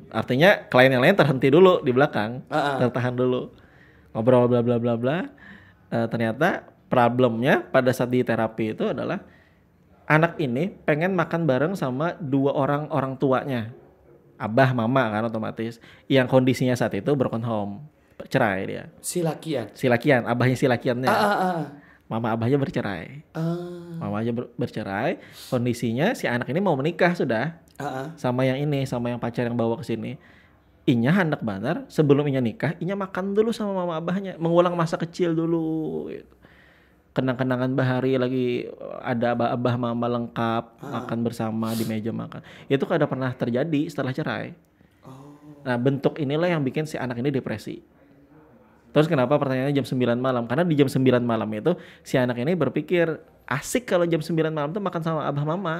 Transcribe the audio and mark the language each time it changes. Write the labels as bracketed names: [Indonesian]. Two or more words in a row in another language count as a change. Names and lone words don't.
[Indonesian] Artinya klien yang lain terhenti dulu di belakang, tertahan dulu. Ngobrol bla bla bla bla. Ternyata problemnya pada saat di terapi itu adalah anak ini pengen makan bareng sama 2 orang tuanya. Abah, mama kan otomatis. Yang kondisinya saat itu [English] broken home. [Indonesian] cerai dia. [Banjar] Si lakian. Si lakian, abahnya si lakiannya. [Indonesian] Mama abahnya bercerai. Mamanya bercerai, kondisinya si anak ini mau menikah sudah. Sama yang ini, sama yang pacar yang bawa ke sini. [Banjar] Inya hendak benar, sebelum Inya nikah, Inya makan dulu sama mama abahnya, [Indonesian] mengulang masa kecil dulu gitu. Kenang-kenangan bahari lagi ada abah mama lengkap, makan bersama di meja makan. Itu kada pernah terjadi setelah cerai. Nah, bentuk inilah yang bikin si anak ini depresi. Terus kenapa pertanyaannya jam 9 malam? Karena di jam 9 malam itu si anak ini berpikir asik kalau jam 9 malam tuh makan sama abah mama.